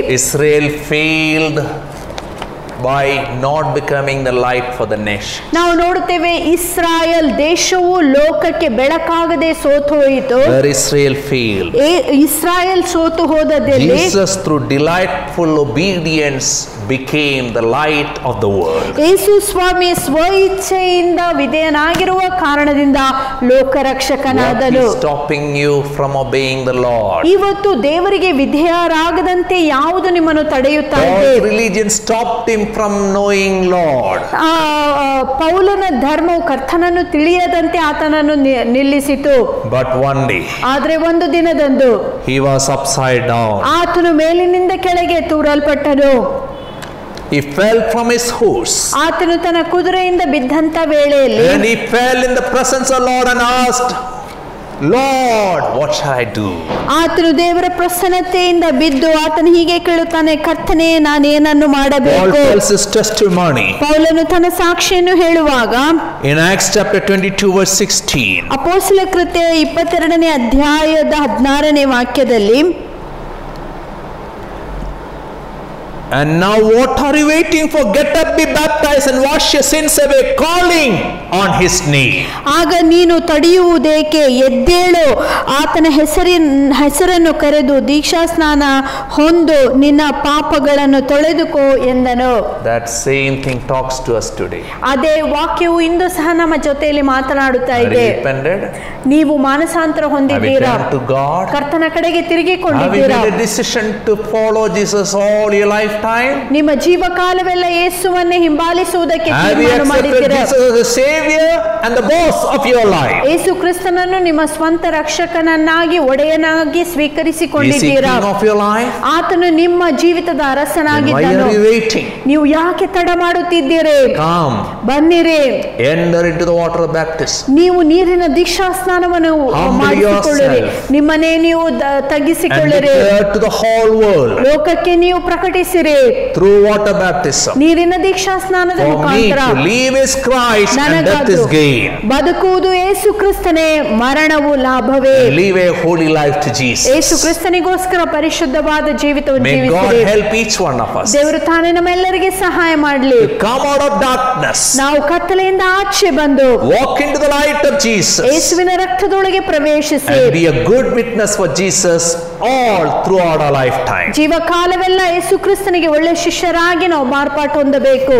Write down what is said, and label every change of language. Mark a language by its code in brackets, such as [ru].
[en] Israel failed by not becoming the light for the nation. [kn] ನಾವು ನೋಡುತ್ತೇವೆ, ಇಸ್ರಾಯೇಲ್ ದೇಶವು ಲೋಕಕ್ಕೆ ಬೆಳಕಾಗದೆ ಸೋತು ಹೋಯಿತು. [en] Where Israel failed, [kn] ಇಸ್ರಾಯೇಲ್ ಸೋತು ಹೋದದಲ್ಲಿ [en] Jesus through delightful obedience became the light of the world. [kn] ಯೇಸು ಸ್ವಾಮಿ ಸ್ವಇಚ್ಛೆಯಿಂದ ವಿಧೇಯನಾಗಿರುವ ಕಾರಣದಿಂದ ಲೋಕರಕ್ಷಕನಾದನು. [en] What is stopping you from obeying the Lord? [kn] ಇವತ್ತು ದೇವರಿಗೆ ವಿಧೇಯರಾಗದಂತೆ ಯಾವುದು ನಿಮ್ಮನ್ನು ತಡೆಯುತ್ತಾ ಇದೆ? [en] All religion stopped him from knowing Lord. [kn] ಪೌಲನ ಧರ್ಮವು ಕರ್ತನನ್ನು ತಿಳಿಯದಂತೆ ಆತನನ್ನು ನಿಲ್ಲಿಸಿತು. [en] But one day [kn] ಆದ್ರೆ ಒಂದು ದಿನದಂದು [en] he was upside down. [kn] ಆತನು ಮೇಲಿನಿಂದ ಕೆಳಗೆ ತೂರಲ್ಪಟ್ಟನು. [en] He fell from his horse. [kn] ಆತನು ತನ್ನ ಕುದುರೆಯಿಂದ ಬಿದ್ದಂತ ವೇಳೆಯಲ್ಲಿ [en] And he fell in the presence of Lord and asked, Lord, what shall I do? [kn] ಆತನು ದೇವರ ಪ್ರಸನ್ನತೆಯಿಂದ ಬಿದ್ದು ಆತನು ಹೀಗೆ ಕೇಳುತ್ತಾನೆ, ಕರ್ತನೇ, ನಾನೇನನ್ನು [en] Paul [kn] ಮಾಡಬೇಕು? [en] tells his testimony [kn] ಪೌಲನು ತನ್ನ ಸಾಕ್ಷಿಯನ್ನು ಹೇಳುವಾಗ [en] in Acts chapter 22 verse 16. [kn] ಅಪೊಸ್ತಲ ಕೃತ್ಯ 22ನೇ ಅಧ್ಯಾಯದ 16ನೇ ವಾಕ್ಯದಲ್ಲಿ, [en] And now what are you waiting for? Get up, be baptized and wash your sins away, calling on his name. [kn] ಆಗ ನೀನು ತಡೆಯುವುದೇಕೆ? ಎದ್ದೇಳು, ಆತನ ಹೆಸರನ್ನು ಕರೆದು ದೀಕ್ಷಾ ಸ್ನಾನ ಹೊಂದು ನಿನ್ನ ಪಾಪಗಳನ್ನು ತೊಳೆದುಕೋ ಎಂದನು. [en] That same thing talks to us today. [kn] ಅದೇ ವಾಕ್ಯವು ಇಂದು ಸಹ ನಮ್ಮ ಜೊತೆಯಲ್ಲಿ ಮಾತನಾಡುತ್ತಾ [en] Are [kn] ಇದೆ. [en] you repented? [kn] ನೀವು ಮಾನಸಾಂತರ [en] Have you [kn] ಹೊಂದಿದ್ದೀರಾ? [en] turned to God? [kn] ಕರ್ತನ ಕಡೆಗೆ [en] Have you [kn] ತಿರುಗಿಕೊಂಡಿದ್ದೀರಾ? [en] made a decision to follow Jesus all your lifetime? [kn] ನಿಮ್ಮ ಜೀವಕಾಲವೆಲ್ಲ ಯೇಸುವನ್ನೇ ಹಿಂಬಾಲಿಸುವುದಕ್ಕೆ [en] Have you [kn] ತೀರ್ಮಾನ [en] accepted [kn] ಮಾಡಿದ್ದೀರಾ? [en] Jesus as the Savior and the boss of your life? [kn] ಯೇಸು ಕ್ರಿಸ್ತನನ್ನು ನಿಮ್ಮ ಸ್ವಂತ ರಕ್ಷಕನನ್ನಾಗಿ ಒಡೆಯನಾಗಿ [en] Is he [kn] ಸ್ವೀಕರಿಸಿಕೊಂಡಿದ್ದೀರಾ? [en] king of your life? [kn] ಆತನು ನಿಮ್ಮ ಜೀವಿತದ [en] Then why [kn] ಅರಸನಾಗಿದ್ದನು. [en] are you waiting? [kn] ನೀವು ಯಾಕೆ ತಡ ಮಾಡುತ್ತಿದ್ದೀರಿ? [en] Come, [kn] ಬನ್ನಿರಿ, [en] enter into the water of baptism. [kn] ನೀವು ನೀರಿನ ದೀಕ್ಷಾ ಸ್ನಾನವನ್ನು [en] Humble [kn] ಮಾಡಿಸಿಕೊಳ್ಳಿರಿ, [en] yourself. [kn] ನಿಮ್ಮನ್ನೇ ನೀವು [en] And [kn] ತಗ್ಗಿಸಿಕೊಳ್ಳಿರಿ, [en] declare to the whole world [kn] ಲೋಕಕ್ಕೆ ನೀವು ಪ್ರಕಟಿಸಿರಿ. [en] through water baptism. [kn] ನೀರಿನ ದೀಕ್ಷಾ ಸ್ನಾನದ [en] For me [kn] ಮುಖಾಂತರ [en] to live is Christ and death is gain. [kn] ಬದುಕುವುದು ಯೇಸು ಕ್ರಿಸ್ತನೇ, ಮರಣವು ಲಾಭವೇ. [en] Live a holy life to [kn] Yesu [en] Jesus. [kn] ಕ್ರಿಸ್ತನಿಗೋಸ್ಕರ ಪರಿಶುದ್ಧವಾದ ಜೀವಿತವನ್ನು [en] May God [kn] ಜೀವಿಸಿರಿ. [en] help each one of us [kn] ದೇವರು ತಾನೇ ನಮ್ಮೆಲ್ಲರಿಗೆ ಸಹಾಯ ಮಾಡಲಿ. [en] to come out of darkness, [kn] ನಾವು ಕತ್ತಲೆಯಿಂದ ಆಚೆ ಬಂದು [en] walk into the light of Jesus, [kn] ಯೇಸುವಿನ ರಕ್ತದೊಳಗೆ ಪ್ರವೇಶಿಸಿ [en] and be a good witness for Jesus all throughout our lifetime. [kn] ಜೀವಕಾಲವೆಲ್ಲ ಯೇಸು ಕ್ರಿಸ್ತನಿಗೆ ಒಳ್ಳೆ ಶಿಷ್ಯರಾಗಿ ನಾವು ಮಾರ್ಪಾಟು ಹೊಂದಬೇಕು.